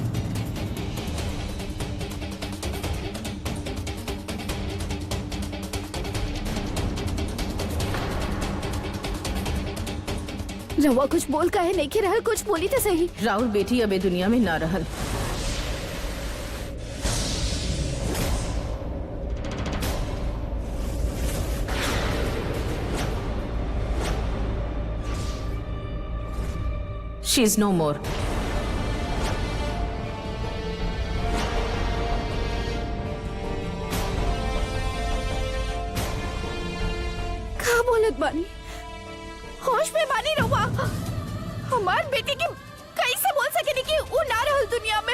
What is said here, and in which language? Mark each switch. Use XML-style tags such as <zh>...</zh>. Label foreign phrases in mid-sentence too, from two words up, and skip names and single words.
<bho>रवा कुछ बोल काहे नहीं के रहल? कुछ बोली तो सही। राउर बेटी अबे दुनिया में ना रहल।</bho> <en>She is no more.</en> <bho>का बोलत बानी? होश में बानी रवा? हमार बेटी की कैसे बोल सकेनी कि वो ना रहल दुनिया में?</bho>